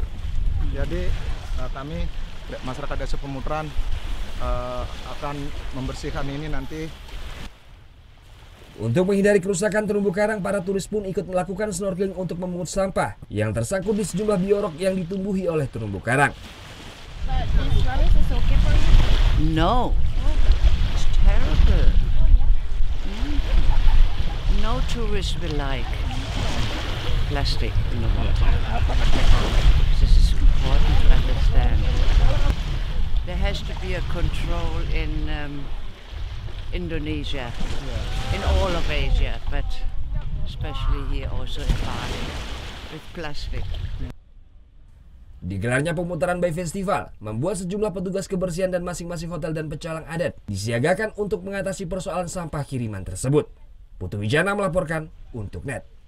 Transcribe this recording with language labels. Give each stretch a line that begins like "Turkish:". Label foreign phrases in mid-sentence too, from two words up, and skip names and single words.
Indonesian: Jadi kami masyarakat Desa Pemutaran akan membersihkan ini nanti. Untuk menghindari kerusakan terumbu karang, para turis pun ikut melakukan snorkeling untuk memungut sampah yang tersangkut di sejumlah biorok yang ditumbuhi oleh terumbu karang.
English: No, it's terrible. No tourist will like plastic in the water. This is important to understand. There has to be a control in Indonesia, in all of Asia, but especially here also in Bali, with plastic.
Indonesian: Digelarnya Pemutaran Bay Festival membuat sejumlah petugas kebersihan dan masing-masing hotel dan pecalang adat disiagakan untuk mengatasi persoalan sampah kiriman tersebut. Putu Wijana melaporkan untuk NET.